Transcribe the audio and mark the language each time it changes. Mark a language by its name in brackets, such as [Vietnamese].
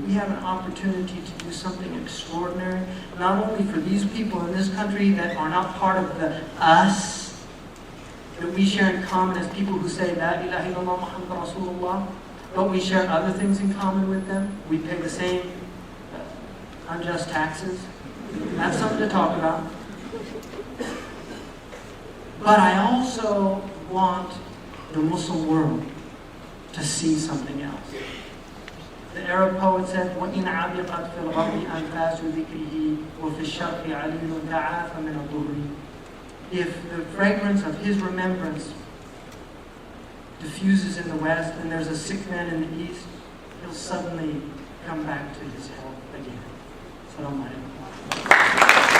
[English] We have an opportunity to do something extraordinary, not only for these people in this country that are not part of the us, that we share in common as people who say, [Arabic] La ilaha illallah Muhammad Rasulullah, [English] but we share other things in common with them. We pay the same unjust taxes. That's something to talk about. But I also want the Muslim world to see something else. The Arab poet said, [Arabic] وَإِنْ عَبِقَتْ فِي الْغَرْبِ أَنْفَاسُ ذِكْرِهِ وَفِي الشَّرْقِ عَلِيلٌ تَعَافَ مِنَ الضُّرِّ. [English] If the fragrance of his remembrance diffuses in the West and there's a sick man in the East, he'll suddenly come back to his health again. Assalamu alaikum.